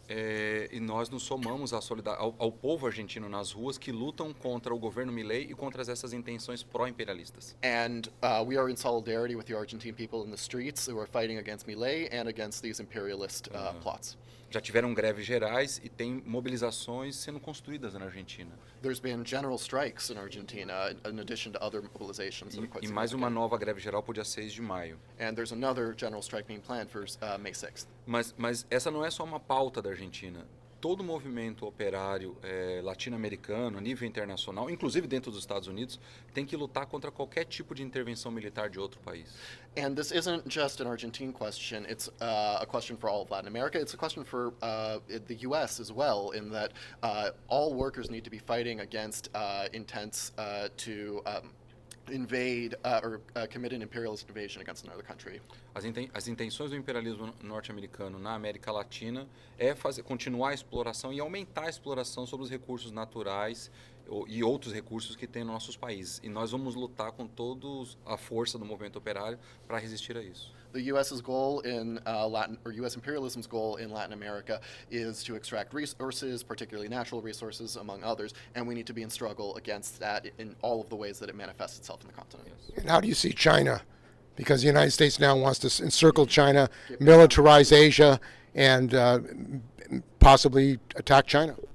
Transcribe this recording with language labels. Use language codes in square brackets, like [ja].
[pt] E nós nos somamos ao povo argentino nas ruas que lutam contra o governo Milei e contra essas intenções pró-imperialistas. [en] And we are in solidarity with the Argentine people in the streets who are fighting against Milei and against these imperialist plots. [pt] Já tiveram greves gerais e tem mobilizações sendo construídas na Argentina. [en] There's been general strikes in Argentina, in addition to other mobilizations that are quite [pt] E mais uma [en] significant. [pt] nova greve geral para o dia 6 de maio. [en] And there's another general strike being planned for May 6th. [pt] Mas essa não é só uma pauta da Argentina. Todo movimento operário latino-americano, a nível internacional, inclusive dentro dos Estados Unidos, tem que lutar contra qualquer tipo de intervenção militar de outro país. [en] And this isn't just an Argentine question, it's a question for all of Latin America. It's a question for the U.S. as well, in that all workers need to be fighting against intents to invade or commit an imperialist invasion against another country. [pt] As intenções do imperialismo norte-americano na América Latina continuar a exploração e aumentar a exploração sobre os recursos naturais e outros recursos que tem nos nossos países. E nós vamos lutar com toda a força do movimento operário para resistir a isso. [en] The U.S.'s goal in U.S. imperialism's goal in Latin America is to extract resources, particularly natural resources, among others, and we need to be in struggle against that in all of the ways that it manifests itself in the continent. And how do you see China? Because the United States now wants to encircle China, militarize Asia, and possibly attack China.